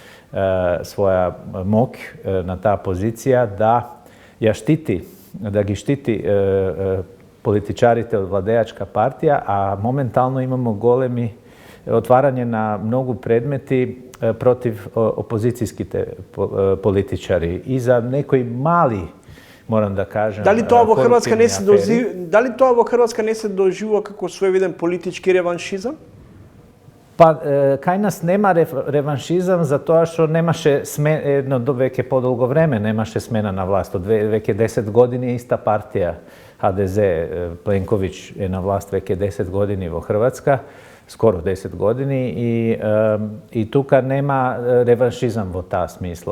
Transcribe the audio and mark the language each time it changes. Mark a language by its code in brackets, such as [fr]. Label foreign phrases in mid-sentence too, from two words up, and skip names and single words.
[mk] моќ на таа позиција да ја штити, да ги штити политичарите од владеачка партија, а моментално имамо големи отварање на многу предмети против опозицијските политичари и за некои мали [sr] moram da kažem... [mk] Дали тоа во Хрватска не се koruptivni дали тоа во Хрватска не се доживува како своевиден политички реваншизам? Па, кај нас нема реваншизам зато што немаше едно веќе подолго време немаше смена на власт. Од веќе 10 години је иста партија ХДЗ, Пленковиќ је на власт веќе 10 години во Хрватска, скоро 10 години и тука нема реваншизам во та смисла.